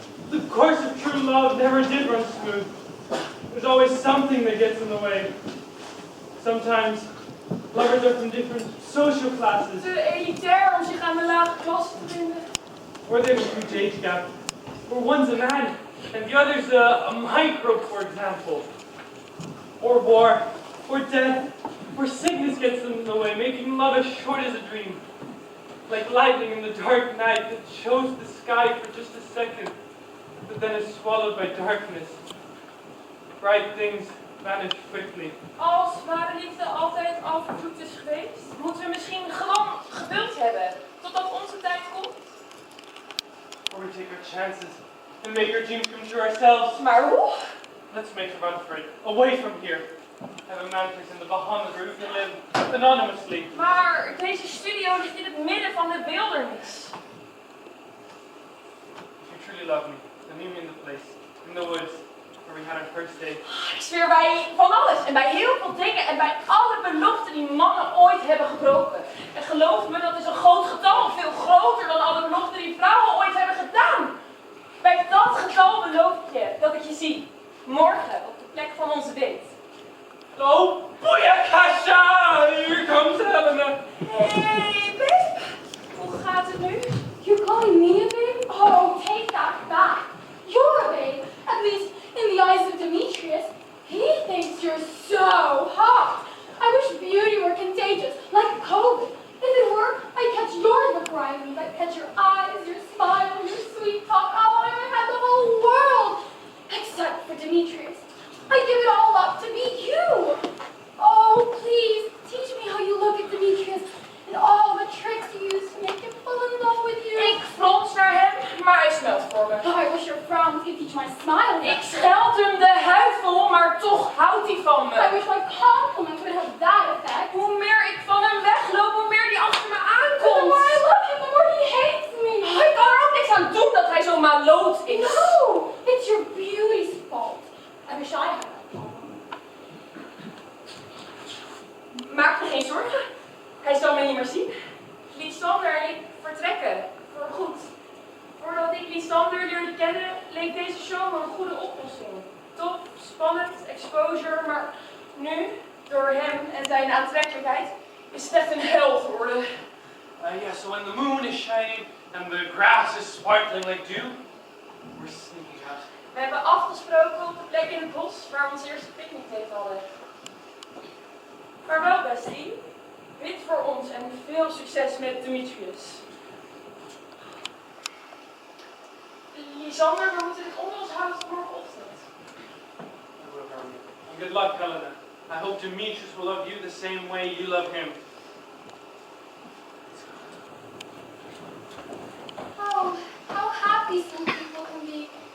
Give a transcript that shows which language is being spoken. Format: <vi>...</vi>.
<en>The course of true love never did run smooth. There's always something that gets in the way. Sometimes lovers are from different social classes,</en> <nl>Te elitair om zich aan de lage klasse te vinden.</nl> <en>or they have a huge age gap. Or one's a man, and the other's a microbe, for example. Or war, or death, or sickness gets in the way, making love as short as a dream. Like lightning in the dark night that shows the sky for just a second, but then is swallowed by darkness. Bright things vanish quickly.</en> <nl>Als ware liefde altijd al vervloekt is geweest, moeten we misschien gewoon geduld hebben totdat onze tijd komt.</nl> <en>Or we take our chances and make our dreams come true ourselves.</en> <nl>Maar hoe?</nl> <en>Let's make a run for it, away from here. Have a mattress in the Bahamas where we can live anonymously.</en> <nl>Maar deze studio ligt in het midden van de wildernis.</nl> <en>If you truly love me, then meet me in the place, in the woods, where we had our first date.</en> <nl>Ik zweer bij van alles en bij heel veel dingen en bij alle beloften die mannen ooit hebben gebroken. En geloof me, dat is een groot getal, veel groter dan alle beloften die vrouwen ooit hebben gedaan. Bij dat getal beloof ik je dat ik je zie, morgen op de plek van onze date.</nl> <en>Oh, booyakasha! Here comes Helena. Hey, babe.</en> <nl>Hoe gaat het nu?</nl> <en>You're calling me a babe? Oh, take that back. You're a babe. At least in the eyes of Demetrius. He thinks you're so hot. I wish beauty were contagious, like COVID. If it were, I'd catch yours before I leave. I'd catch your eyes, your smile, your sweet talk. Oh, I would have the whole world. Except for Demetrius. I'd give it all up to meet you. Oh, please, teach me how you look at Demetrius and all the tricks you use to make him fall in love with you.</en> <nl>Ik frons naar hem, maar hij smelt voor me.</nl> <en>Oh, I wish your frowns could teach my smile.</en> <nl>Ik scheld hem de huid vol, maar toch houdt hij van</nl> <en>I</en> <nl>me.</nl> <en>wish my compliment would have that effect.</en> <nl>Hoe meer ik van hem wegloop, hoe meer hij achter me</nl> <en>The</en> <nl>aankomt.</nl> <en>more I love him, the more he hates me.</en> <nl>Ik kan er ook niks aan doen dat hij zo maloot is. No, it's your beauty's fault. I wish I had that problem. Maak je geen zorgen. Hij zal me niet meer zien. Lysander en ik vertrekken. Voorgoed. Voordat ik Lysander leerde kennen, leek deze show me een goede oplossing. Top, spannend, exposure, maar nu, door hem en zijn aantrekkelijkheid, is het echt een hel geworden.</nl> <en>Yeah, so when the moon is shining and the grass is sparkling like dew, we're sneaking out.</en> <nl>We hebben afgesproken op de plek in het bos waar we ons eerste picknickdate hadden. Vaarwel, bestie. Bid voor ons en veel succes met Demetrius. Lysander, we moeten dit onder ons houden tot morgenochtend.</nl> <en>And good luck, Helena. I hope Demetrius will love you the same way you love him. Oh, how happy some people can be.</en>